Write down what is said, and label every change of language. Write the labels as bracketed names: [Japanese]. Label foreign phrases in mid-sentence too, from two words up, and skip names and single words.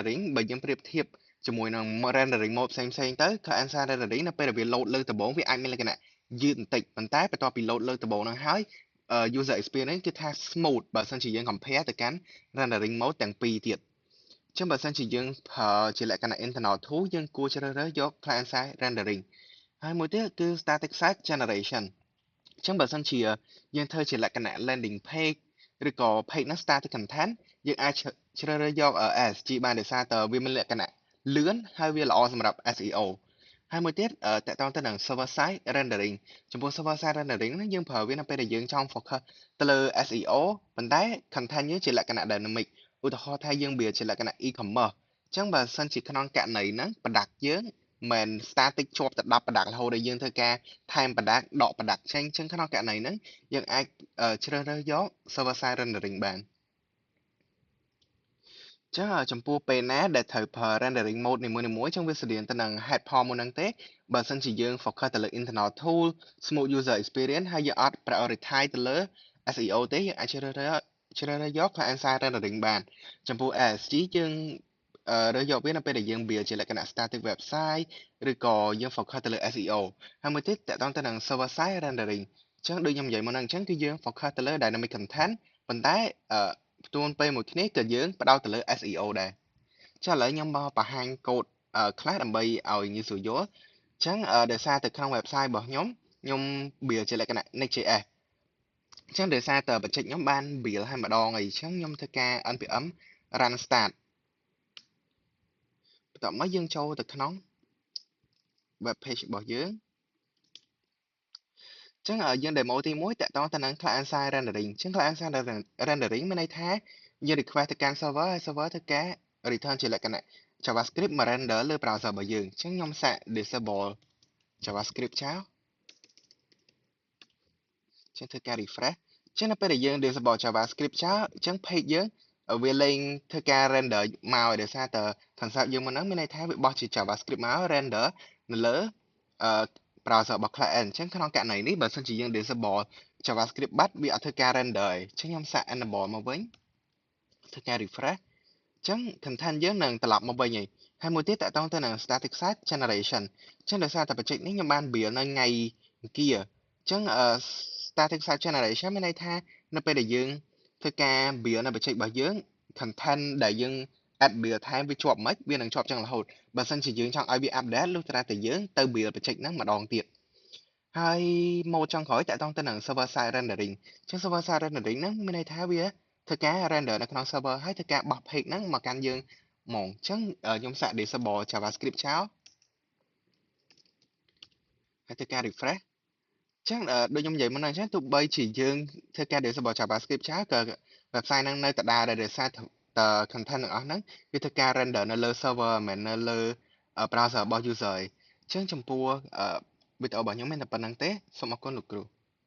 [Khmer] rendering បើយើងប្រៀបធៀបជាមួយនឹង [English] rendering mode [Khmer] ផ្សេងៗទៅ [English] client side rendering [Khmer] នៅពេលដែលវា load លើកដំបូងវាអាចមានលក្ខណៈយឺតបន្តិចប៉ុន្តែបន្ទាប់ពី load លើកដំបូងហ្នឹងហើយ [English] user experience [Khmer] គឺថា smooth បើសិនជាយើង compare ទៅកាន់ [English] rendering mode [Khmer] ទាំង ពីរទៀតអញ្ចឹងបើសិនជាយើងប្រើជាលក្ខណៈ [English] internal tool [Khmer] យើងគួរជ្រើសរើសយក [English] client side rendering [Khmer] ហើយមួយទៀតគឺ [English] static site generation [Khmer] អញ្ចឹងបើសិនជាយើងធ្វើជាលក្ខណៈ [English] landing page [Khmer] ឬក៏ page ហ្នឹង [English] static content [Khmer] យើងអាចជ្រើសរើសយក ASG បានដោយសារតែវាមានលក្ខណៈលឿនហើយវាល្អសម្រាប់ SEO ហើយមួយទៀតតកតងទៅនឹង [English] server side rendering [Khmer] ចំពោះ [English] server side rendering [Khmer] ហ្នឹងយើងប្រើវានៅពេលដែលយើងចង់ focus ទៅលើ SEO ប៉ុន្តែ content យើងជាលក្ខណៈ dynamic ឧទាហរណ៍ថាយើង build ជាលក្ខណៈ e-commerce អញ្ចឹងបើសិនជាក្នុងករណីហ្នឹង product យើងមិន static ជាប់តែ10 product រហូតដល់យើងធ្វើការថែម product ដក product ចេញអញ្ចឹងក្នុងករណីហ្នឹងយើងអាចជ្រើសរើសយក [English] server side rendering [Khmer] បាន ចឹងចំពោះពេលណាដែលត្រូវប្រើ [English] rendering mode [Khmer] នីមួយៗចឹងវាស្រដៀងទៅនឹង [English] head form [Khmer] មុនហ្នឹងទេបើសិនជាយើង focus ទៅលើ [English] internal tool smooth user experience [Khmer] ហើយយើងអត់ prioritize ទៅលើ SEO ទេយើងអាចជ្រើសរើសយក [English] client side rendering [Khmer] បានចំពោះ ASG យើងរើសយកវានៅពេលដែលយើង build ជាលក្ខណៈ static website ឬក៏យើង focus ទៅលើ SEO ហើយមួយទៀតតកតងទៅនឹង [English] server side rendering [Khmer] អញ្ចឹងដូចខ្ញុំនិយាយមុនហ្នឹងអញ្ចឹងគឺយើង focus ទៅលើ [English] dynamic content [Khmer] ប៉ុន្តែផ្ទួនពេលមួយគ្នាក៏យើងផ្ដោតទៅលើ SEO ដែរចុះឥឡូវខ្ញុំមកបង្ហាញកូដខ្លះដើម្បីឲ្យងាយស្រួលយល់អញ្ចឹងដោយសារតែក្នុង website របស់ខ្ញុំ build ជាលក្ខណៈ Next.js អញ្ចឹងដោយសារតែបច្ចេកខ្ញុំបាន build ហើយម្ដងអីអញ្ចឹងខ្ញុំធ្វើការ [English] npm run start [Khmer] បន្ទាប់មកយើងចូលទៅក្នុង [English] web page [Khmer] របស់យើងអញ្ចឹងយើង demo ទី1តកតងទៅនឹង [English] client side rendering [Khmer] អញ្ចឹង [English] client side rendering [Khmer] មានន័យថាយើង request ទៅកាន់ server ហើយ server ធ្វើការ return ជាលក្ខណៈ JavaScript មក render លើ browser របស់យើងអញ្ចឹងខ្ញុំសាក [English] disable JavaScript [Khmer] ចោល អញ្ចឹងធ្វើការ refresh អញ្ចឹងនៅពេលដែលយើង [English] disable JavaScript [Khmer] ចោលអញ្ចឹង page យើងវាលេងធ្វើការ render មកឲ្យដោយសារតែ concept យើងមុនហ្នឹងមានន័យថាវាបោះជា JavaScript មក render នៅលើbrowser របស់ client អញ្ចឹងក្នុងករណីនេះបើសិនជាយើង [English] disable JavaScript [Khmer] បាត់វាអត់ធ្វើការ render ទេអញ្ចឹងខ្ញុំសាក enable មក វិញធ្វើការ refresh អញ្ចឹង content យើងនឹងត្រឡប់មកវិញហើយមួយទៀតតកតងទៅនឹង [English] static site generation [Khmer] អញ្ចឹងដោយសារតែ project នេះខ្ញុំបាន build នៅ ថ្ងៃអង្គារអញ្ចឹង [English] static site generation [Khmer] មានន័យថានៅពេលដែលយើងធ្វើការ build នៅ project របស់យើង content ដែលយើង [English] add build [Khmer] ថែមវាជាប់មិនវានឹងជាប់ចឹងរហូតបើសិនជាយើងចង់ឲ្យវា update លុះត្រាតែយើងទៅ [English] build project [Khmer] ហ្នឹងម្ដងទៀតហើយ mode ចុងក្រោយតកតងទៅនឹង [English] server side rendering [Khmer] អញ្ចឹង [English] server side rendering [Khmer] ហ្នឹងមានន័យថាវាធ្វើការ render នៅក្នុង server ហើយធ្វើការបោះ page ហ្នឹងមកកាន់យើងហ្មងអញ្ចឹងខ្ញុំសាក [English] disable JavaScript [Khmer] ចោល ហើយធ្វើការ refresh អញ្ចឹងដូចខ្ញុំនិយាយមុនហ្នឹងអញ្ចឹងទោះបីជាយើងធ្វើការ [English] disable JavaScript [Khmer] ចោលក៏ website ហ្នឹងនៅដដែលដែរដោយសារតែ content ទាំងអស់ហ្នឹងវាធ្វើការ render នៅលើ server មិនមែននៅលើ browser របស់ user ឯងអញ្ចឹងចំពោះវីដេអូរបស់ខ្ញុំមានតែប៉ុណ្្នឹងទេសូមអរគុណលោកគ្រូ